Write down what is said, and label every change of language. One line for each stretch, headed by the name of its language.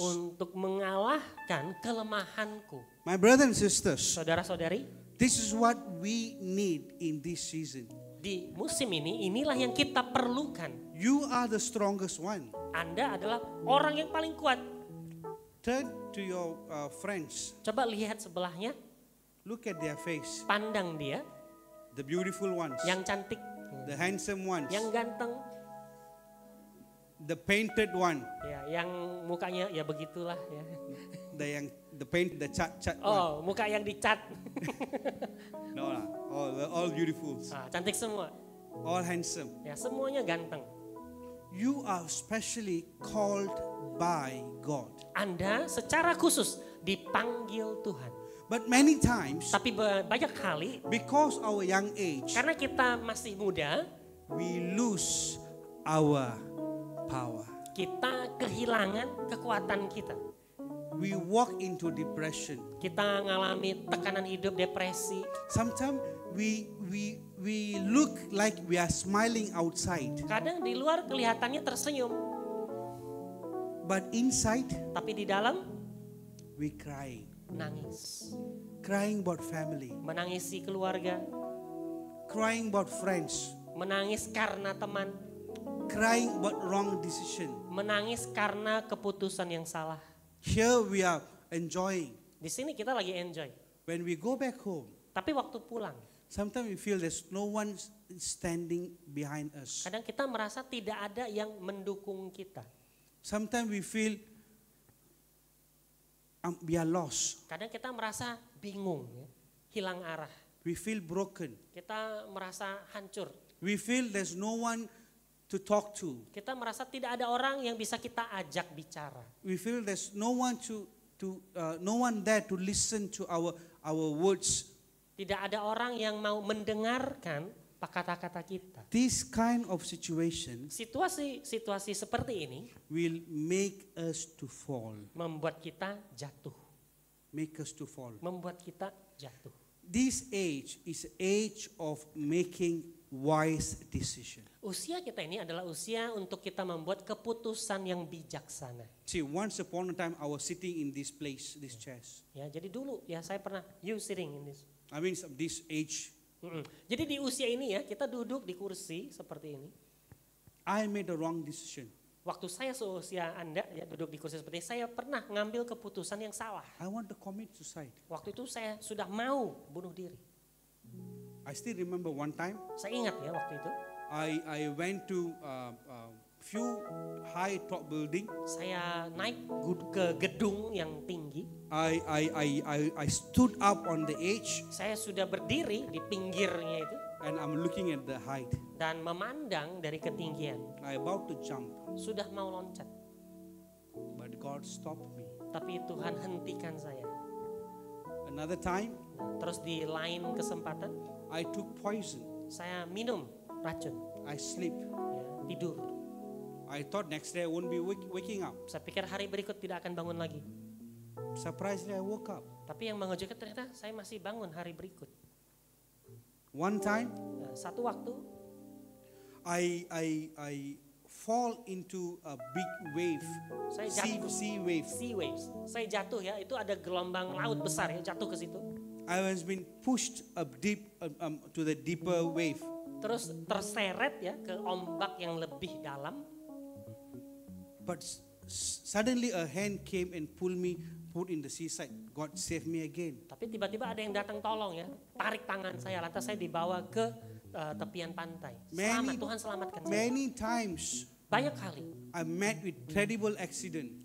Indonesian: untuk mengalahkan kelemahanku.
English: My brothers and sisters,
Indonesian: Saudara-saudari,
English: this is what we need in this season.
Indonesian: di musim ini inilah yang kita perlukan.
English: You are the strongest one.
Indonesian: Anda adalah orang yang paling kuat.
English: Turn to your friends.
Indonesian: Coba lihat sebelahnya,
English: Look at their face.
Indonesian: pandang dia,
English: The beautiful ones.
Indonesian: yang cantik,
English: The handsome ones.
Indonesian: yang ganteng,
English: The painted one.
Indonesian: ya, yang mukanya ya begitulah ya.
English: The cat one.
Indonesian: Oh, muka yang dicat.
English: No, all beautiful.
Indonesian: Nah, cantik semua.
English: All handsome.
Indonesian: Ya, semuanya ganteng.
English: You are specially called by God.
Indonesian: Anda secara khusus dipanggil Tuhan.
English: But many times,
Indonesian: Tapi banyak kali
English: because our young age,
Indonesian: karena kita masih muda,
English: we lose our power.
Indonesian: kita kehilangan kekuatan kita.
English: We walk into depression.
Indonesian: Kita ngalami tekanan hidup, depresi.
English: Sometimes we look like we are smiling outside,
Indonesian: Kadang di luar kelihatannya tersenyum,
English: but inside
Indonesian: tapi di dalam
English: we crying.
Indonesian: nangis.
English: crying about family,
Indonesian: Menangisi keluarga,
English: crying about friends,
Indonesian: menangis karena teman,
English: crying about wrong decision.
Indonesian: menangis karena keputusan yang salah.
English: Here we are enjoying.
Indonesian: Di sini kita lagi enjoy.
English: When we go back home,
Indonesian: Tapi waktu pulang,
English: sometimes we feel there's no one standing behind us.
Indonesian: kadang kita merasa tidak ada yang mendukung kita.
English: Sometimes we feel we are lost.
Indonesian: Kadang kita merasa bingung, ya, hilang arah.
English: We feel broken.
Indonesian: Kita merasa hancur.
English: We feel there's no one to talk to.
Indonesian: Kita merasa tidak ada orang yang bisa kita ajak bicara.
English: We feel there's no one no one there to listen to our words.
Indonesian: Tidak ada orang yang mau mendengarkan kata-kata kita.
English: This kind of situation
Indonesian: Situasi seperti ini
English: will make us to fall.
Indonesian: membuat kita jatuh.
English: Make us to fall.
Indonesian: Membuat kita jatuh.
English: This age is age of making wise decision.
Indonesian: Usia kita ini adalah usia untuk kita membuat keputusan yang bijaksana.
English: See, once upon a time I was sitting in this place, these chairs.
Indonesian: Ya, jadi dulu ya saya pernah
English: sitting in this. I mean this age.
Indonesian: Jadi di usia ini ya kita duduk di kursi seperti ini.
English: I made a wrong decision.
Indonesian: Waktu saya seusia Anda ya duduk di kursi seperti ini, saya pernah ngambil keputusan yang salah.
English: I want to commit suicide.
Indonesian: Waktu itu saya sudah mau bunuh diri.
English: I still remember one time
Indonesian: Saya ingat ya waktu itu.
English: I went to few high top building.
Indonesian: Saya naik ke gedung yang tinggi.
English: I stood up on the edge
Indonesian: Saya sudah berdiri di pinggirnya itu
English: and I'm looking at the height.
Indonesian: dan memandang dari ketinggian.
English: I about to jump,
Indonesian: Sudah mau loncat,
English: but God stopped me.
Indonesian: tapi Tuhan hentikan saya.
English: Another time,
Indonesian: Nah, terus di lain kesempatan
English: I took poison.
Indonesian: saya minum racun,
English: I sleep.
Indonesian: ya, tidur.
English: I thought next day I won't be waking up.
Indonesian: Saya pikir hari berikut tidak akan bangun lagi.
English: Surprisingly, I woke up.
Indonesian: Tapi yang mengejutkan ternyata saya masih bangun hari berikut.
English: One time,
Indonesian: Nah, satu waktu
English: I fall into a big wave,
Indonesian: saya jatuh.
English: sea wave. Sea waves.
Indonesian: Saya jatuh ya, itu ada gelombang laut besar ya, jatuh ke situ.
English: I was being pushed up deep to the deeper wave.
Indonesian: Terus terseret ya ke ombak yang lebih dalam.
English: But suddenly a hand came and pulled me, put in the seaside. God saved me again.
Indonesian: Tapi tiba-tiba ada yang datang tolong ya, tarik tangan saya, lantas saya dibawa ke tepian pantai. Selamat, Tuhan selamatkan saya.
English: Many times
Indonesian: Banyak kali,
English: I met with terrible accident,